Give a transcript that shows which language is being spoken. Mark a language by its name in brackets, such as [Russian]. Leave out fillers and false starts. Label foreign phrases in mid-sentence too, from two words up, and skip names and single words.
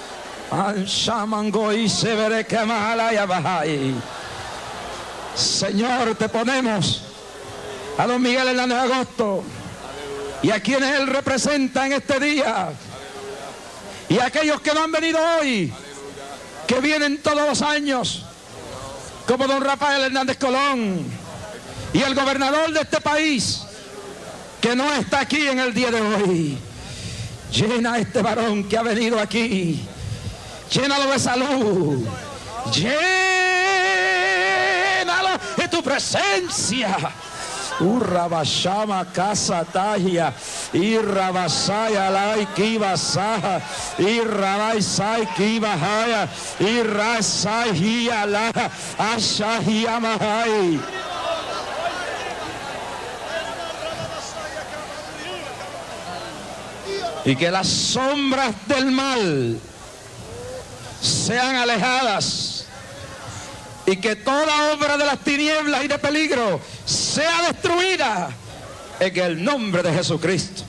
[Spanish] Señor, te ponemos a don Miguel Hernández Agosto y a quienes él representa en este día, y a aquellos que no han venido hoy, que vienen todos los años, como don Rafael Hernández Colón, y el gobernador de este país, que no está aquí en el día de hoy. Llena a este varón que ha venido aquí, llénalo de salud, llénalo de tu presencia. Urrabashama casa tahia, irrabasaya lai kibasaha, irrabaisai kibahaya, irrasai hiala, ashahiamahai. Y que las sombras del mal sean alejadas, y que toda obra de las tinieblas y de peligro sea destruida en el nombre de Jesucristo.